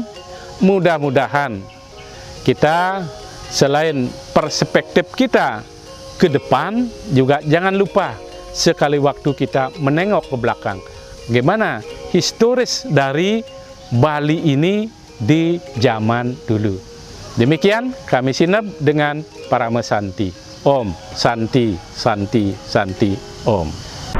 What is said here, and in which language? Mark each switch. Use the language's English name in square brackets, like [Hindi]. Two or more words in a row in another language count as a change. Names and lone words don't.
[Indonesian] Mudah-mudahan kita selain perspektif kita ke depan, juga jangan lupa sekali waktu kita menengok ke belakang. Bagaimana historis dari Bali ini di zaman dulu. Demikian kami sinep dengan para mesanti. [Sanskrit] Om Santi Santi Santi Om.